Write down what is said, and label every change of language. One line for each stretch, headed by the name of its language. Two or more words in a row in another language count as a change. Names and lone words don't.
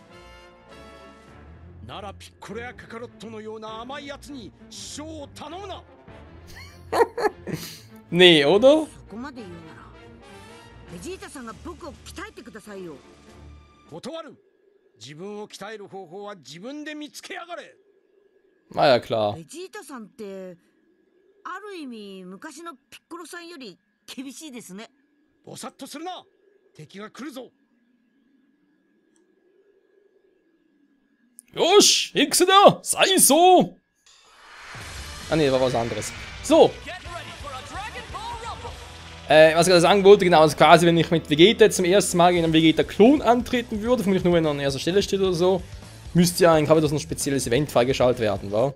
Japanese: ならピッコロやカカロットのような甘いやつに師匠を頼むな。
German: Nee, oder?
Japanese: そこまで言うならベジータさんが僕を鍛えてくださいよ。断る。自分を鍛える方法は自分で見つけやがれ。
German: Na ja, klar.
Japanese: ベジータさんってある意味昔のピッコロさんより厳しいですね。ぼさっとするな。敵が来るぞ。
German: Josh, Hexe da! Sei so! Ah ne, war was anderes. So! Was ich gerade sagen wollte, genau, also quasi, wenn ich mit Vegeta zum ersten Mal gegen einen Vegeta-Klon antreten würde, vermutlich nur wenn er an erster Stelle steht oder so, müsste ja eigentlich ein spezielles Event freigeschaltet werden, wa?